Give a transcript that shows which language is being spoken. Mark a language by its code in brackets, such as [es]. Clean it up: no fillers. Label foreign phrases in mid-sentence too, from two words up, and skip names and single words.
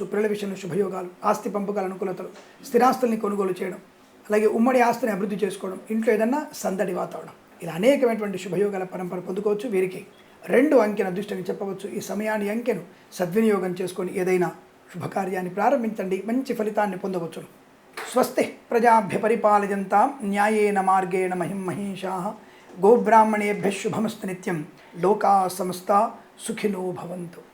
[te] పిల్లల విషయంలో శుభయోగాలు, ఆస్తి పంపకాల అనుకూలతలు, స్థిరాస్తుల్ని కొనుగోలు చేయడం, అలాగే ఉమ్మడి ఆస్తిని అభివృద్ధి చేసుకోవడం, ఇంట్లో ఏదన్నా సందడి వాతావరణం, ఇలా అనేకమైనటువంటి శుభయోగాల పరంపర పొందుకోవచ్చు. వీరికి 2 అంకెను అదృష్టంగా చెప్పవచ్చు. ఈ సమయాన్ని, అంకెను సద్వినియోగం చేసుకొని ఏదైనా శుభకార్యాన్ని ప్రారంభించండి, మంచి ఫలితాన్ని పొందవచ్చు. [sa] స్వస్తి ప్రజాభ్య పరిపాలయంతాం న్యాయేన మార్గేణ మహిం మహేషాః గోబ్రాహ్మణేభ్యः శుభమస్తు నిత్యం లోకా సమస్తా సుఖినో భవంతు.